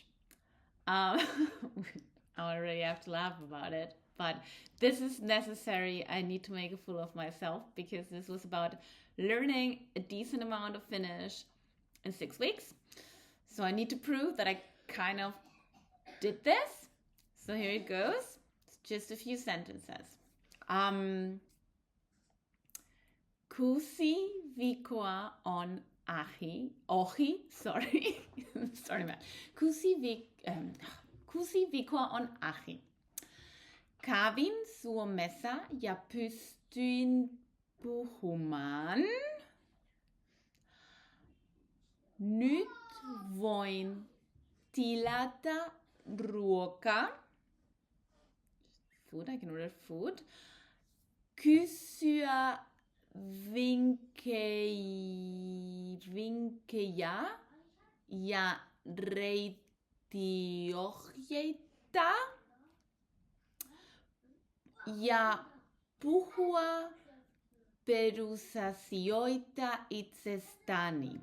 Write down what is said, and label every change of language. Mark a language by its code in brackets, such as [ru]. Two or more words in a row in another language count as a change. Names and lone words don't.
[en] Um, I already have to laugh about it, but this is necessary. I need to make a fool of myself because this was about learning a decent amount of Finnish in 6 weeks. So I need to prove that I kind of did this. So here it goes. It's just a few sentences. [fi] Kuusi viikkoa on sorry. [en] Sorry man. [fi] Kuusi viikkoa on ahi. Kävin Suomessa ja pystyin puhumaan. Nyt voin tilata ruokaa. [en] Food, I can order food. [fi] Kysyä vinkkejä ja reittiohjeita ja puhua perusasioita itsestäni.